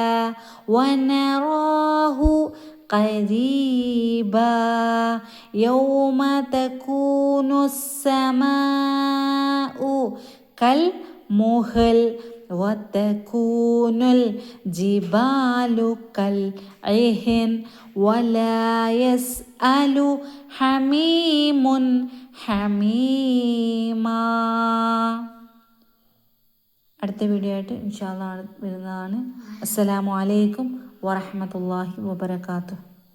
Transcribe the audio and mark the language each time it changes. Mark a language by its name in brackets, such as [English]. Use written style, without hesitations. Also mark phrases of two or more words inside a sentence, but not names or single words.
[Arabic] ونراه قريبا يوم تكون السماء كالمهل وتكون الجبال كالعهن ولا يسأل حميم حميما. [Malayalam] അടുത്ത വീഡിയോ ആയിട്ട് [Arabic] إن شاء الله [Malayalam] വരുന്നതാണ്. [Arabic] السلام عليكم ورحمة الله وبركاته.